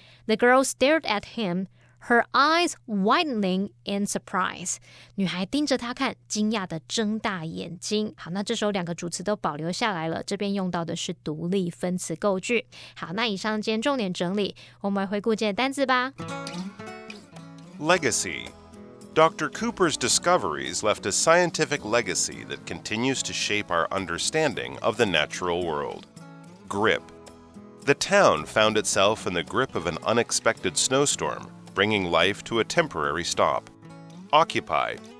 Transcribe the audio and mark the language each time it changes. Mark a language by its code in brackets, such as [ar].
[en] The girl stared at him, her eyes widening in surprise. [zh] 女孩盯着他看，惊讶地睁大眼睛。好，那这时候两个主词都保留下来了，这边用到的是独立分词构句。好，那以上今天重点整理，我们来回顾今天的单字吧。 [en] Legacy.Dr. Cooper's discoveries left a scientific legacy that continues to shape our understanding of the natural world. Grip. The town found itself in the grip of an unexpected snowstorm, bringing life to a temporary stop. Occupy.